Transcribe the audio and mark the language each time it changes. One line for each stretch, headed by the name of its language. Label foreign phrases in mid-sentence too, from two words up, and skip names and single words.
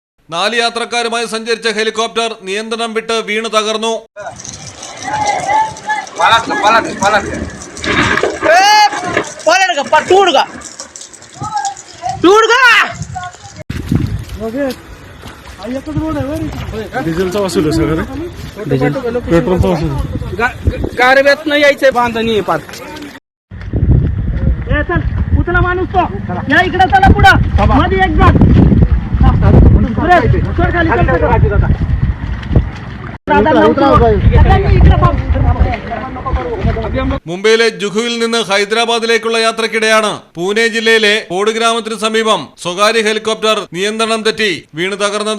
Malayalam: 4 യാത്രക്കാരുമായി സഞ്ചരിച്ച ഹെലികോപ്റ്റർ നിയന്ത്രണം വിട്ട് വീണു തകർന്നു.
Marathi: डिझेलचा वसूल आहे सगळं. पेट्रोलचा वसूल. गारव्यात नाही यायचंय, बांधणी आहे पाच. चल उचला माणूस तो या इकडे चला पुढं मध्ये एक जण
Malayalam: മുംബൈയിലെ ജുഹുവിൽ നിന്ന് ഹൈദരാബാദിലേക്കുള്ള യാത്രക്കിടെയാണ് പൂനെ ജില്ലയിലെ കോഡ് ഗ്രാമത്തിന് സമീപം സ്വകാര്യ ഹെലികോപ്റ്റർ നിയന്ത്രണം തെറ്റി വീണ് തകർന്നത്.